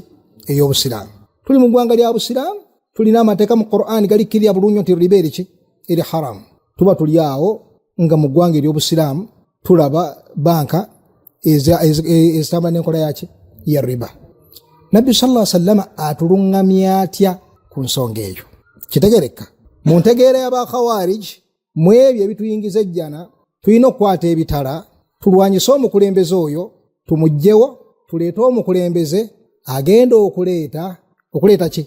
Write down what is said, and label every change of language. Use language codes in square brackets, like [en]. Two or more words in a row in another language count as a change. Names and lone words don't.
[lg] Ey'obusiraamu. Tuli mu ggwanga lya busiraamu, tulina amateeka mu Qur'an galikkirira bulungi nti riba eriki? Eri haramu. Tuba tuli awo nga mu ggwanga ery'obusiraamu tulaba banka ezitambula n'enkola yaki? Ya riba. Nabbi [ar] صلى الله عليه وسلم [lg] atuluŋŋamya atya ku nsonga eyo? Kitegereka mu ntegeera y'abakhawarij, mu ebyo ebituyingiza ejjana, tulina okukwata ebitala tulwanyise omukulembeze oyo, tumugjewo, tuleete omukulembeze agenda okuleeta ki?